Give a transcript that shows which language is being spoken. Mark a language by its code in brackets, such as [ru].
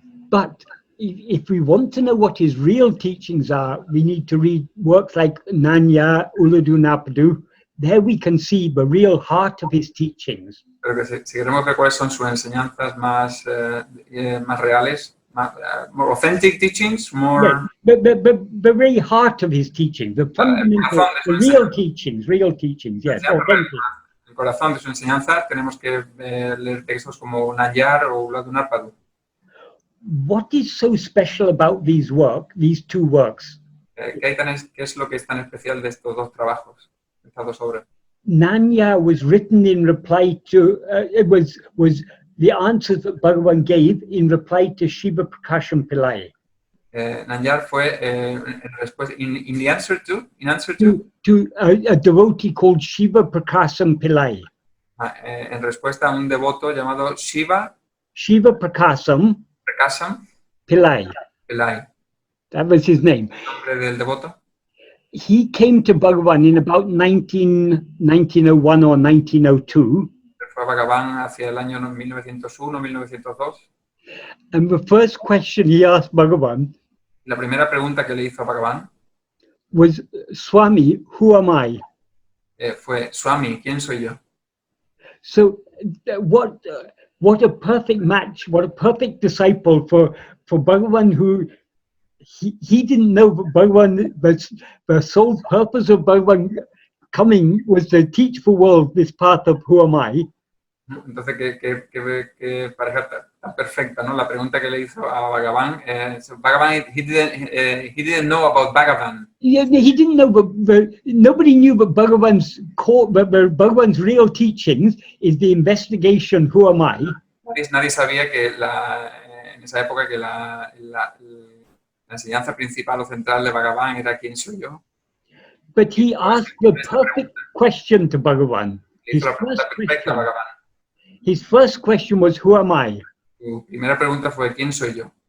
[en] But if we want to know what his real teachings are, we need to read works like Nanya, Uladu Napadu. There we can see the real heart of his teachings. [es] Pero que si queremos ver cuáles son sus enseñanzas más reales, [en] more authentic teachings, more... Yeah, the very heart of his teaching, the fundamental, the real teachings, yes. [es] El corazón de su enseñanza, tenemos que leer textos como Nanyar o Uladu Napadu. [en] What is so special about these two works? [es] ¿Qué es lo que es tan especial de estos dos trabajos, de estas dos obras? [en] Nanya was written in reply to, it was the answers that Bhagavan gave in reply to Shiva Prakasham Pillai. [es] Nanyar fue en respuesta, [en] in answer to a devotee called Shiva Prakasham Pillai. [es] En respuesta a un devoto llamado Shiva Prakasham Pillai. [en] That was his name. [es] El nombre del devoto. [en] He came to Bhagavan in about 1901 or 1902. [es] Fue a Bhagavan hacia el año 1901, 1902. [en] And the first question he asked Bhagavan, [es] la primera pregunta que le hizo a Bhagavan, [en] was, Swami, who am I? [es] Fue, Swami, ¿quién soy yo? [en] So what a perfect match, what a perfect disciple for Bhagavan, who he didn't know Bhagavan, the sole purpose of Bhagavan coming was to teach the world this path of who am I. [es] Entonces, qué pareja tan perfecta, ¿no? La pregunta que le hizo a Bhagavan, Bhagavan, [en] he didn't know about Bhagavan. Yeah, he didn't know, nobody knew, but Bhagavan's real teachings is the investigation, who am I? [es] Nadie sabía que en esa época que la La enseñanza principal o central de Bhagavan era quién soy yo. [en] But he asked the perfect question to Bhagavan. [es] Le hizo la pregunta perfecta a Bhagavan. [en] His first question was, who am I? [es] Su primera pregunta fue ¿quién soy yo?